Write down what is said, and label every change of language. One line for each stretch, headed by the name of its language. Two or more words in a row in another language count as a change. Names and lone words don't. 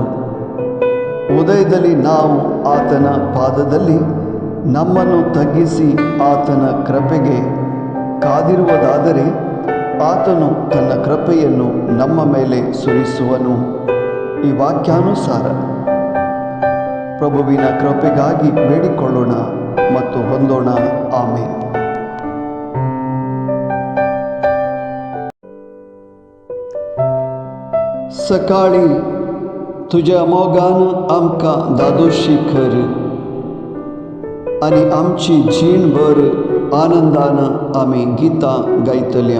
Kannada: ಉದಯದಲ್ಲಿ ನಾವು ಆತನ ಪಾದದಲ್ಲಿ ನಮ್ಮನ್ನು ತಗ್ಗಿಸಿ ಆತನ ಕೃಪೆಗೆ ಕಾದಿರುವುದಾದರೆ ಆತನು ತನ್ನ ಕೃಪೆಯನ್ನು ನಮ್ಮ ಮೇಲೆ ಸುರಿಸುವನು. ಈ ವಾಕ್ಯಾನುಸಾರ ಪ್ರಭುವಿನ ಕೃಪೆಗಾಗಿ ಬೇಡಿಕೊಳ್ಳೋಣ ಮತ್ತು ಹೊಂದೋಣ. ಆಮೇನ್.
Konkani: सकाळी तुझ्या मोगानं आमकां दादोशी कर आणि आमची जीणभर आनंदानं आमी गितां गायतल्या.